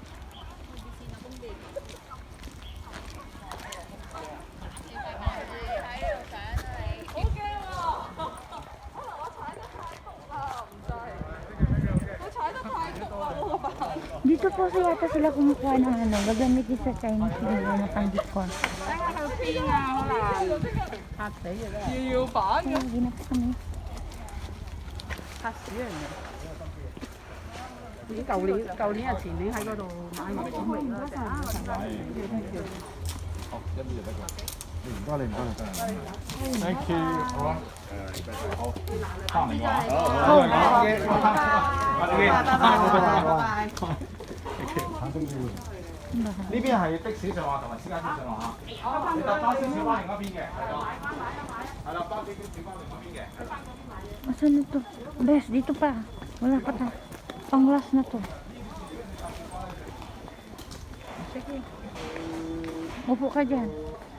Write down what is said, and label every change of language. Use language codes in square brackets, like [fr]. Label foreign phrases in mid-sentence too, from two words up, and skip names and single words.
[tl] Dito po yata sila kumukuha ng ano, gagamitin sa Chinese New Year na pandikwa. Kaya hindi na po kami. [en] Thank you. [yue] 好啊。好，放你玩。好呢邊係的士上話同埋私家車上話嚇，你搭巴士小巴另一邊嘅，係啦，巴士小巴另一邊嘅。 [tl] Asan na to? Bes, dito pa. Wala pa ta. Pang last na to. Upo ka dyan.